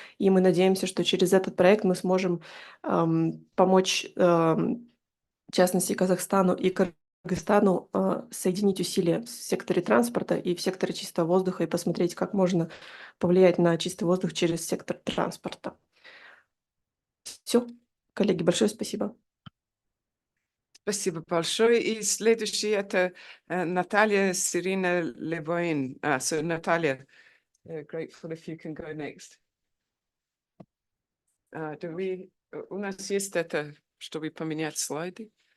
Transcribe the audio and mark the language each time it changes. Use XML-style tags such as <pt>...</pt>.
<ru>И мы надеемся, что через этот проект мы сможем помочь, в частности, Казахстану и Кыргызстану соединить усилия в секторе транспорта и в секторе чистого воздуха и посмотреть, как можно повлиять на чистый воздух через сектор транспорта. Все, коллеги, большое спасибо. Спасибо большое. И следующий это Наталья Сирина Левоин.</ru> <en>So Наталья, grateful if you can go next.</en> <ru>У нас есть это, чтобы поменять слайды.</ru>